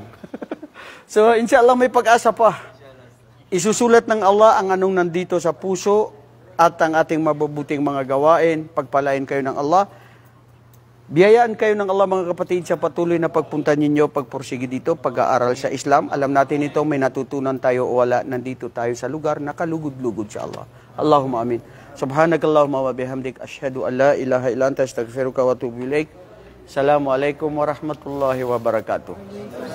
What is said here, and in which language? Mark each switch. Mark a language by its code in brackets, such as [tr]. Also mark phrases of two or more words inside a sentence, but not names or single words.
[tl] So, inshallah, may pag-asa pa. Isusulat ng Allah ang anong nandito sa puso at ang ating mabubuting mga gawain. Pagpalain kayo ng Allah. Biyayaan kayo ng Allah, mga kapatid, sa patuloy na pagpunta ninyo, pagpursige dito, pag-aaral sa Islam. Alam natin ito, may natutunan tayo o wala. Nandito tayo sa lugar na kalugod-lugod sa Allah. [ar] اللهم آمين. سبحانك اللهم وبحمدك. أشهد أن لا إله إلا أنت أستغفرك وأتوب إليك. السلام عليكم ورحمة الله وبركاته.